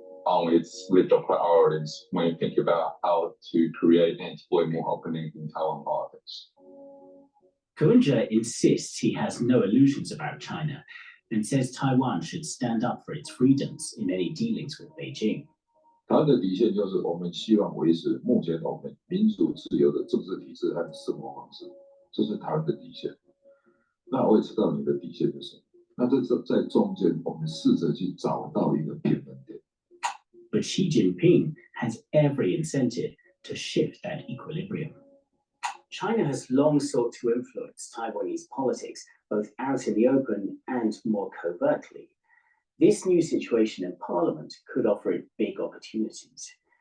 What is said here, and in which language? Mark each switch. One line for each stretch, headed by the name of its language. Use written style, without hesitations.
English: on its list of priorities when you think about how to create and deploy more openings in Taiwan politics. Koonja insists he has no illusions about China and says Taiwan should stand up for its freedoms in any dealings with Beijing.
Chinese: 他的底线就是我们希望维持目前我们民主自由的政治体制和生活方式，这是台湾的底线。那我也知道你的底线是什么。那在中间，我们试着去找到一个平衡点。
English: But Xi Jinping has every incentive to shift that equilibrium. China has long sought to influence Taiwanese politics, both out in the open and more covertly. This new situation in Parliament could offer it big opportunities.